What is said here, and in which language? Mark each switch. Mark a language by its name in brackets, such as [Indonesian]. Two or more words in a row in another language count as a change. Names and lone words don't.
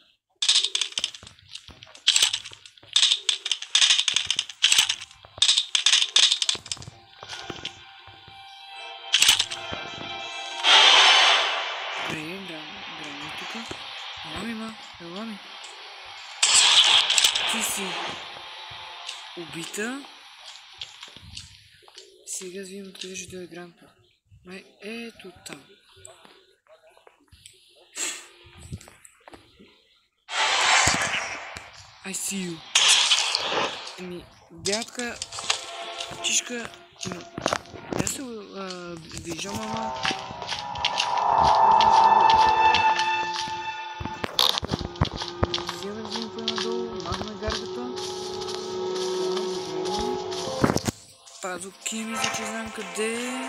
[Bulgarian] Ела ми. Ти си убита. Сега да видим откъде ще дойде Грандпа. Май ето там. [English] I see you. [Bulgarian] Ами, дядка, чишка, я се виждам, ама... Пазуки, мисля, че знам къде.